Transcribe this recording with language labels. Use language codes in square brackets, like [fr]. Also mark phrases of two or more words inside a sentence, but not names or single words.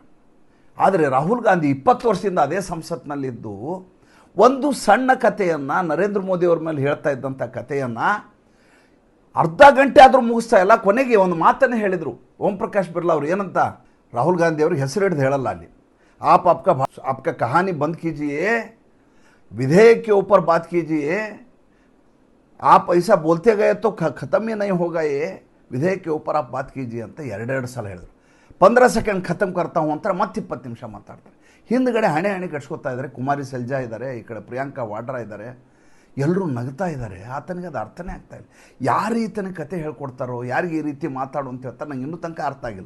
[kn] ಆದರೆ ರಾಹುಲ್ ಗಾಂಧಿ 20 ವರ್ಷದಿಂದ ಅದೇ ಸಂಸತ್ನಲ್ಲಿದ್ದು ಒಂದು ಸಣ್ಣ ಕಥೆಯನ್ನು, ನರೇಂದ್ರ ಮೋದಿಯವ್ರ ಮೇಲೆ ಹೇಳ್ತಾ ಇದ್ದಂಥ ಕಥೆಯನ್ನು ಅರ್ಧ ಗಂಟೆ ಆದರೂ ಮುಗಿಸ್ತಾ ಇಲ್ಲ. ಕೊನೆಗೆ ಒಂದು ಮಾತನ್ನೇ ಹೇಳಿದರು ಓಂ ಪ್ರಕಾಶ್ ಬಿರ್ಲಾ ಅವರು. ಏನಂತ? ರಾಹುಲ್ ಗಾಂಧಿ ಅವ್ರಿಗೆ ಹೆಸರು ಹಿಡಿದು ಹೇಳಲ್ಲ ಅಲ್ಲಿ. [hi] आप आपका कहानी बंद कीजिए, विधेयक के ऊपर बात कीजिए. आप ऐसा बोलते गए तो ख़त्म ही नहीं होगा ये विधेयक के ऊपर आप बात कीजिए [kn] ಅಂತ 2 ಸಲ ಹೇಳಿದ್ರು. 15 ಸೆಕೆಂಡ್ [hi] ख़त्म करता हूँ [kn] ಅಂತಾರೆ, ಮತ್ತೆ 20 ನಿಮಿಷ ಮಾತಾಡ್ತಾರೆ. ಹಿಂದ್ಗಡೆ ಹಣೆ ಕಟ್ಸ್ಕೊತಾ ಇದ್ದಾರೆ. ಕುಮಾರಿ ಸೆಲ್ಜಾ ಇದ್ದಾರೆ, ಈ ಕಡೆ ಪ್ರಿಯಾಂಕಾ ವಾಡ್ರಾ ಇದ್ದಾರೆ, ಎಲ್ಲರೂ ನಗ್ತಾ ಇದ್ದಾರೆ. ಆತನಿಗೆ ಅದು ಅರ್ಥನೇ ಆಗ್ತಾ ಇಲ್ಲ. ಯಾರು ಈತನಿಗೆ ಕತೆ ಹೇಳ್ಕೊಡ್ತಾರೋ, ಯಾರಿಗೆ ಈ ರೀತಿ ಮಾತಾಡು ಅಂತ ಹೇಳ್ತಾರೆ, ನಂಗೆ ಇನ್ನೂ ತನಕ ಅರ್ಥ ಆಗಿಲ್ಲ.